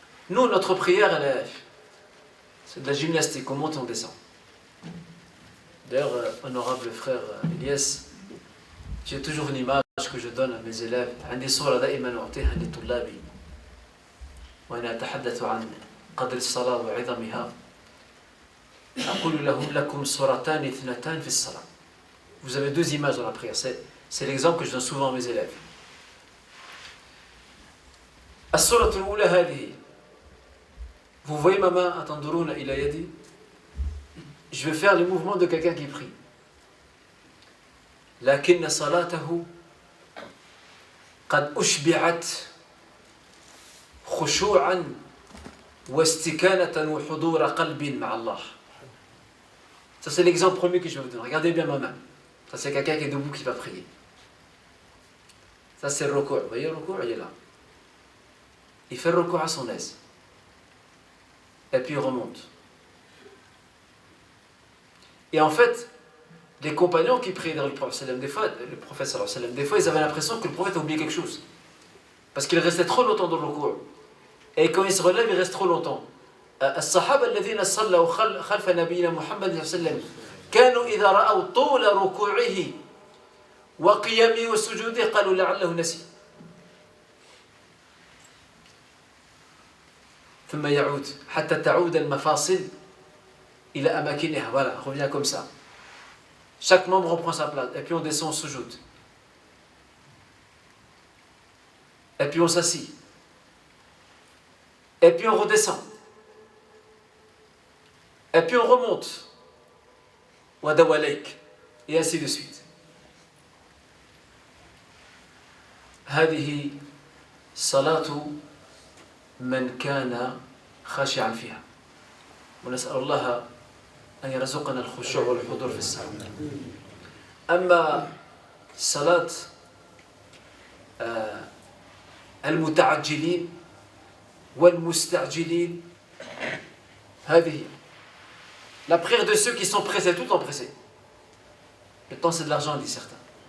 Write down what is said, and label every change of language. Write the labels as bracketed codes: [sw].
[fr] Nous, notre prière, c'est de la gymnastique, on monte, on descend. D'ailleurs, honorable frère Elias, j'ai toujours une image que je donne à mes élèves. [ar] عندي صورة دائما أعطيها لطلابي وأنا أتحدث عن قدر الصلاة وعظمها. أقول لكم صورتان اثنتان في الصلاة. [fr] Vous avez 2 images dans la prière. C'est l'exemple que je donne souvent à mes élèves. [ar] الصورة الأولى هذه. [fr] Vous voyez ma main, [ar] atanduruna ila yadi. [fr] Je vais faire les mouvements de quelqu'un qui prie. [ar] لكن صلاته قد أشبعت خشوعا واستكانة وحضور قلب مع الله. [fr] Ça c'est l'exemple premier que je vais vous donner. Regardez bien ma main. Ça c'est quelqu'un qui est debout qui va prier. Ça c'est le recours. Vous voyez le recours, il est là. Il fait le recours à son aise. Et puis il remonte. Et en fait, les compagnons qui priaient dans le prophète, des fois, ils avaient l'impression que le prophète a oublié quelque chose. Parce qu'il restait trop longtemps dans le recours. Et quand il se relève, il reste trop longtemps. [ar] الصحابة الذين صلوا خلف نبينا محمد صلى الله عليه وسلم كانوا إذا رأوا طول ركوعه وقيامه وسجوده قالوا لعله نسي. ثم يعود حتى تعود المفاصل إلى أماكنها. [fr] Voilà, revient comme ça. Chaque membre reprend sa place. Et puis on descend, on soujoud. Et puis on s'assit. Et puis on redescend. Et puis on remonte. Wadawalaik. Et ainsi de suite. [ar] هذه صلاة من كان خاشعا فيها. ونسأل الله أن يرزقنا الخشوع والحضور في الصلاة. أما صلاة المتعجلين والمستعجلين هذه [fr] la prière de ceux qui sont pressés, tout le temps pressés. Le temps c'est de l'argent, dit certains.